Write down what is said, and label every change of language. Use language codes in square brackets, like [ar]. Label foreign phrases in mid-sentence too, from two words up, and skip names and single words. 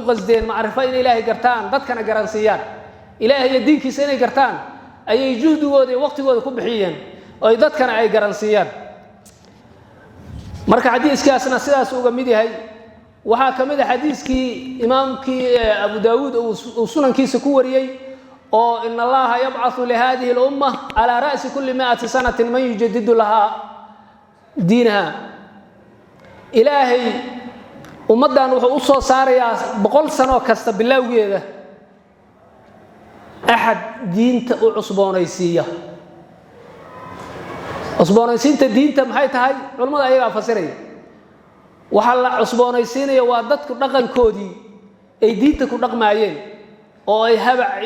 [so] qasdeen macrifo in ilaahay gartaan dadkana garansiiyaan ilaahay diinkiisa inay gartaan ayay juhdigooda iyo waqtigooda ku bixiyeen oo dadkana ay garansiiyaan marka xadiiskaasna sidaas uga mid yahay waxa kamid ah xadiiskii imaamkii Abu Daawud oo sunankiisa ku wariyay oo [ar] إن الله يبعث لهذه الأمة على رأس كل 100 سنة من يجدد لها دينها [so] ilaahay ummadan wuxuu u soo saarayaa 100 sano kasta bilowgeeda ahad diinta u cusboonaysiiya cusboonaysiinta diinta maxay tahay culimada ayaga fasiray waxa la cusboonaysiinaya waa dadku dhaqankoodii ay diinta ku dhaqmaayeen oo ay habac